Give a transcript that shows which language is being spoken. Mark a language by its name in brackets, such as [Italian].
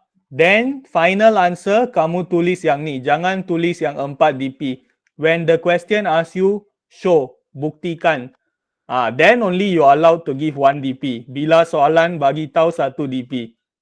[English] Then final answer [Malay] kamu tulis yang ni. Jangan tulis yang 4 dp. [English] When the question asks you, show, buktikan. Then only you are allowed to give 1 dp. [Malay] Bila soalan bagi tahu 1 dp.